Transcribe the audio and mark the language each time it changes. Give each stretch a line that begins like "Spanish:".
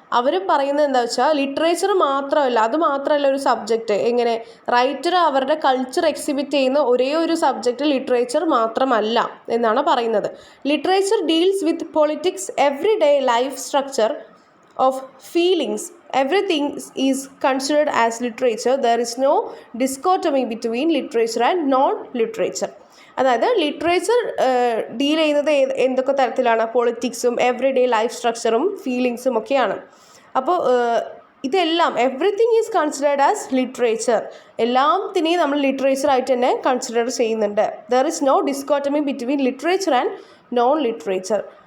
Malayalam: അവർ പറയുന്നത് എന്താ വെച്ചാൽ ലിറ്ററേച്ചർ മാത്രമല്ല, അത് മാത്രമല്ല ഒരു സബ്ജക്റ്റ്. എങ്ങനെ? റൈറ്റർ അവരുടെ കൾച്ചർ എക്സിബിറ്റ് ചെയ്യുന്ന ഒരേ ഒരു സബ്ജക്റ്റ് ലിറ്ററേച്ചർ മാത്രമല്ല എന്നാണ് പറയുന്നത്.
English: Literature deals with politics, every day life structure of feelings. Everything is considered as literature. There is no dichotomy between literature and non-literature.
Malayalam: അതായത് ലിറ്ററേച്ചർ ഡീൽ ചെയ്യുന്നത് എന്തൊക്കെ തരത്തിലാണ്? പൊളിറ്റിക്സും എവറി ഡേ ലൈഫ് സ്ട്രക്ചറും ഫീലിങ്സും ഒക്കെയാണ്. അപ്പോൾ ഇതെല്ലാം
English: Everything is considered as literature.
Malayalam: എല്ലാത്തിനെയും നമ്മൾ literature ആയിട്ട് തന്നെ കൺസിഡർ ചെയ്യുന്നുണ്ട്.
English: There is no dichotomy between literature and non literature.